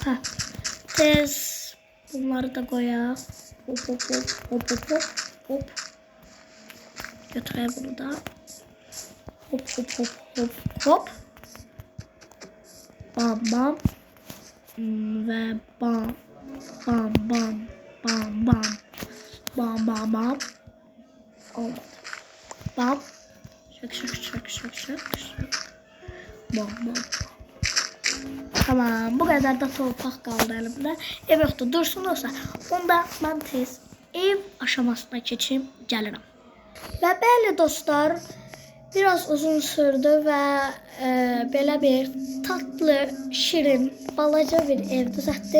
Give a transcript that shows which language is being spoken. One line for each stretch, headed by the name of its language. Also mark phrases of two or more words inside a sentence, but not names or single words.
Azerbaijani: Tez bunları da qoyaq. Hop. Götürək bunu da. Hop. Bam. Və bam. Olmadı. Bam. Şak. Bam. Tamam,
Turkish: bu kadar
Azerbaijani: da torpaq qaldı əlimdə. Ev yoxdur, dursun olsa. Onda mən tez ev aşamasına keçim, gəlirəm. Və bəli dostlar, biraz uzun sürdü və belə bir tatlı, şirin, balaca bir ev düzəltdim.